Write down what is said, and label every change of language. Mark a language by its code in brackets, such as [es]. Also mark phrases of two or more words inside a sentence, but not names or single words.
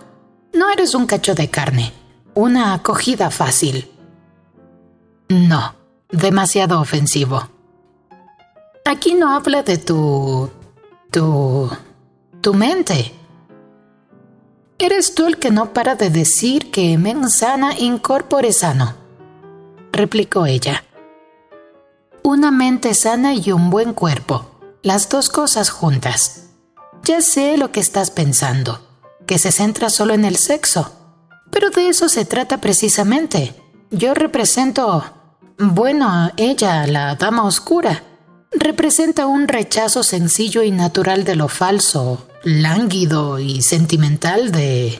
[es] No eres un cacho de carne, una acogida fácil. No, demasiado ofensivo. Aquí no habla de tu mente. Eres tú el que no para de decir que [la] mens sana in corpore sano, [es] replicó ella. Una mente sana y un buen cuerpo, las dos cosas juntas. Ya sé lo que estás pensando, que se centra solo en el sexo, pero de eso se trata precisamente. Yo represento, bueno, ella, la Dama Oscura, representa un rechazo sencillo y natural de lo falso, lánguido y sentimental de...